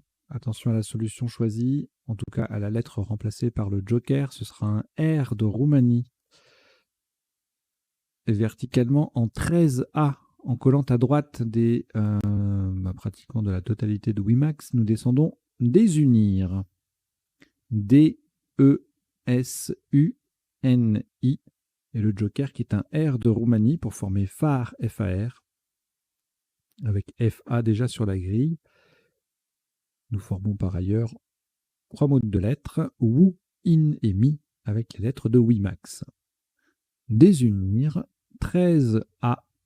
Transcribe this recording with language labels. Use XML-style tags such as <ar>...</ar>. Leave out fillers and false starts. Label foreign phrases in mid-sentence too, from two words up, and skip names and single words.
<fr>Attention à la solution choisie, en tout cas à la lettre remplacée par le joker, ce sera un R de Roumanie. Et verticalement en 13A, en collant à droite des pratiquement de la totalité de Wimax, nous descendons désunir. D-E-S-U-N-I. Et le joker qui est un R de Roumanie pour former phare F-A-R. Avec F-A déjà sur la grille. Nous formons par ailleurs 3 mots de lettres, Wu, In et Mi, avec les lettres de Wimax. Désunir, 13A.</fr>